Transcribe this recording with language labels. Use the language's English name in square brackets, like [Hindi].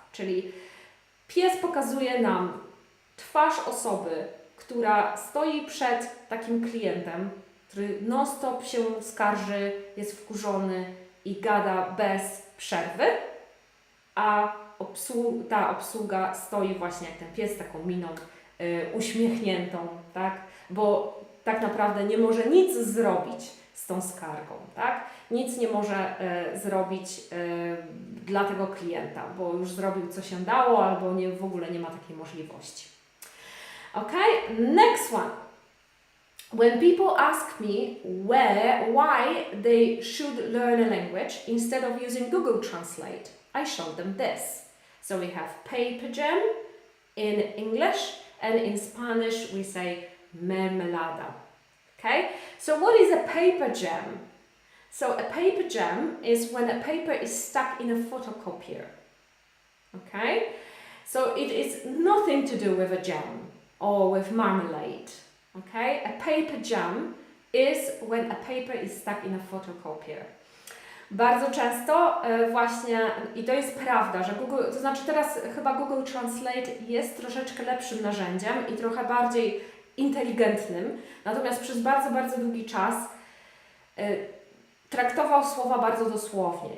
[Polish] Czyli pies pokazuje nam twarz osoby, która stoi przed takim klientem, który non-stop się skarży, jest wkurzony i gada bez przerwy, a ta obsługa stoi właśnie jak ten pies, taką miną uśmiechniętą, tak? Bo tak naprawdę nie może nic zrobić z tą skargą, tak? Nic nie może zrobić dla tego klienta, bo już zrobił co się dało, albo w ogóle nie ma takiej możliwości. [English] Okay, next one. When people ask me why they should learn a language instead of using Google Translate, I show them this. So we have paper jam in English, and in Spanish we say mermelada. Okay, so what is a paper jam? So a paper jam is when a paper is stuck in a photocopier. Okay, so it is nothing to do with a jam or with marmalade. Okay, a paper jam is when a paper is stuck in a photocopier. [Polish] Bardzo często właśnie, i to jest prawda, że to znaczy teraz chyba Google Translate jest troszeczkę lepszym narzędziem i trochę bardziej inteligentnym, natomiast przez bardzo, bardzo długi czas traktował słowa bardzo dosłownie.